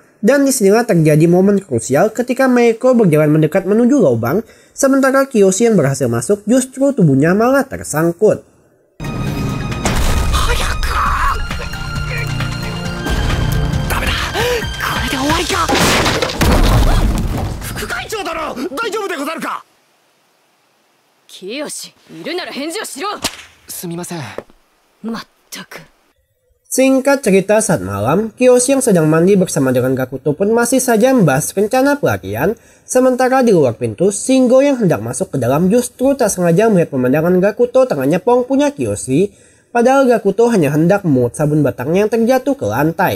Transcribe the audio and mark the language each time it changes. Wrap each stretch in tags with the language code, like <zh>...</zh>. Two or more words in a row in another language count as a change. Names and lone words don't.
<id>Dan disinilah terjadi momen krusial ketika Meiko berjalan mendekat menuju lubang, sementara Kiyoshi yang berhasil masuk justru tubuhnya malah tersangkut. Kiyoshi,</id> <ja>いるなら返事をしろ。すみません。まったく。</ja> <id>Singkat cerita, saat malam, Kiyoshi yang sedang mandi bersama dengan Gakuto pun masih saja membahas rencana pelarian, sementara di luar pintu, Shingo yang hendak masuk ke dalam justru tak sengaja melihat pemandangan Gakuto tangannya pong punya Kiyoshi, padahal Gakuto hanya hendak memungut sabun batangnya yang terjatuh ke lantai.</id>